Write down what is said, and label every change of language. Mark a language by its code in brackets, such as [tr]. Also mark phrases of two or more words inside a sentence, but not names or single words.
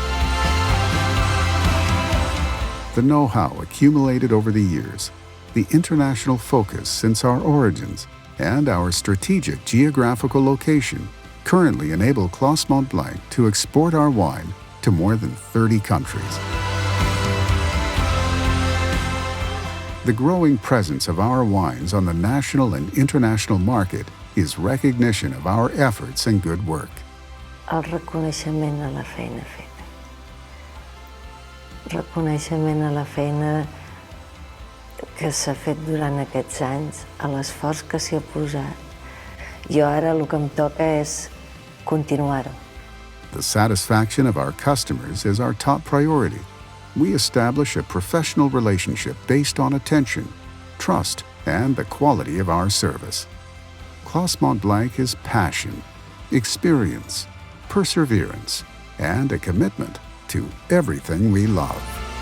[en] The know-how accumulated over the years, the international focus since our origins, and our strategic geographical location currently enable Claas Montblanc to export our wine to more than 30 countries. The growing presence of our wines on the national and international market is recognition of our efforts and good work. [ca] El reconeixement a la feina feta. Reconeixement a la feina que s'ha fet durant aquests anys, a l'esforç que s'hi ha posat. Jo ara el que em toca és continuar-ho. [en] The satisfaction of our customers is our top priority. We establish a professional relationship based on attention, trust, and the quality of our service. Claas Montblanc is passion, experience, perseverance, and a commitment to everything we love.